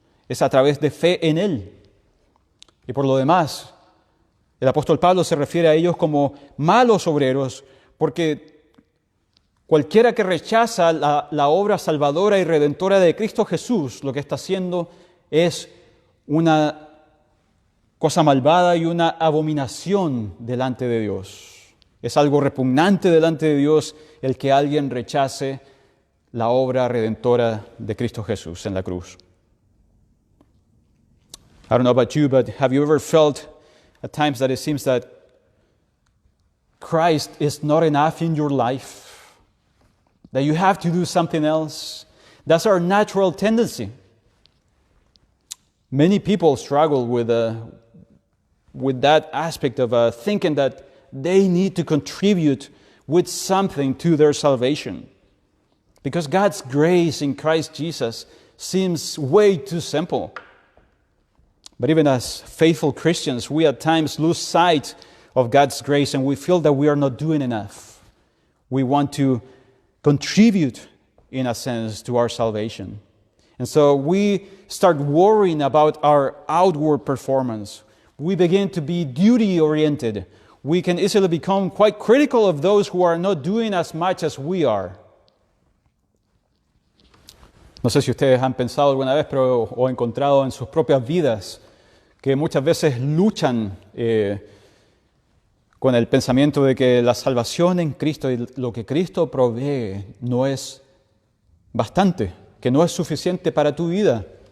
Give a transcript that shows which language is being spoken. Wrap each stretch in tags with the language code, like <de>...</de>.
<es>Es a través de fe en Él. Y por lo demás, el apóstol Pablo se refiere a ellos como malos obreros, porque cualquiera que rechaza la obra salvadora y redentora de Cristo Jesús, lo que está haciendo es una cosa malvada y una abominación delante de Dios. Es algo repugnante delante de Dios el que alguien rechace la obra redentora de Cristo Jesús en la cruz.</es> <en>I don't know about you, but have you ever felt at times that it seems that Christ is not enough in your life? That you have to do something else? That's our natural tendency. Many people struggle with that aspect of thinking that they need to contribute with something to their salvation. Because God's grace in Christ Jesus seems way too simple. But even as faithful Christians, we at times lose sight of God's grace and we feel that we are not doing enough. We want to contribute, in a sense, to our salvation. And so we start worrying about our outward performance. We begin to be duty-oriented. We can easily become quite critical of those who are not doing as much as we are.</en> <es>No sé si ustedes han pensado alguna vez o encontrado en sus propias vidas que muchas veces luchan con el pensamiento de que la salvación en Cristo y lo que Cristo provee no es bastante, que no es suficiente para tu vida.</es>